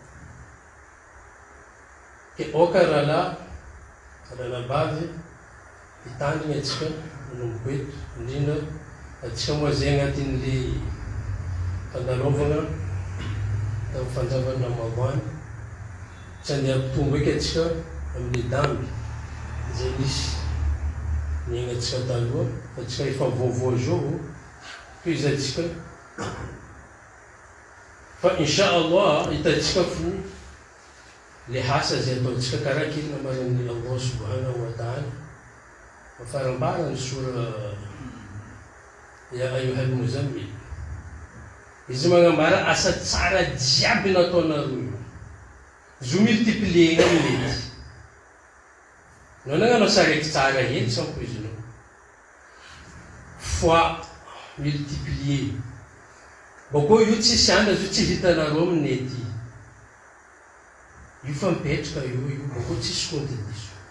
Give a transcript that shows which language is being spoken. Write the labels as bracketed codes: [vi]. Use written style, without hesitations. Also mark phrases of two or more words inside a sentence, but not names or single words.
[mg] Ke oka rahalabavy hitandriny atsika manomboeto indrindra atsika moa zay agnatin'le fandalaovana tao fanjavana Ramadan tsy andeha ampitombo eky atsika amin'ny damby zay nisy niaignatsika taloha fa atsika efa vaovao zao toizy atsika fa [ar] إن شاء الله [mg] hitatsika fo le hasa zay ataotsika karaha kely namaran'ny [ar] الله سبحانه وتعالى [mg] mafarambarany sura [ar] يا أيها المزمل. [mg] Izy magnambara asa tsara jiaby nataonareo zo multiplier mety nananganao saraiky tsara hely sampo izy nao [fr] fois multiplier [mg] bako io tsisy anda zo tsy hitanareo amin'ny ety io fa mipetraka io bako tsisy compte diso.